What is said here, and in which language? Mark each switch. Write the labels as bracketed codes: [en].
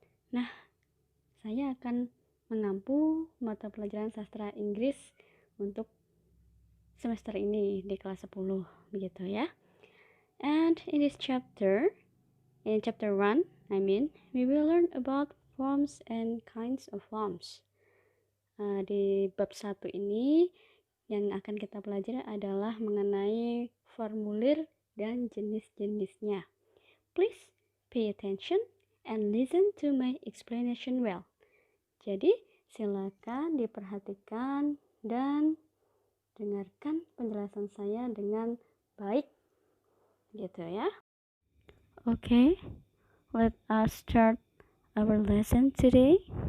[id] Nah, saya akan mengampu mata pelajaran sastra Inggris untuk semester ini di kelas 10, begitu ya. [en] And in this chapter, in chapter 1, we will learn about forms and kinds of forms. [id] Di bab 1 ini, yang akan kita pelajari adalah mengenai formulir dan jenis-jenisnya. [en] Please pay attention and listen to my explanation well. [id] Jadi, silakan diperhatikan dan dengarkan penjelasan saya dengan baik, gitu ya. [en] Okay, let us start our lesson today.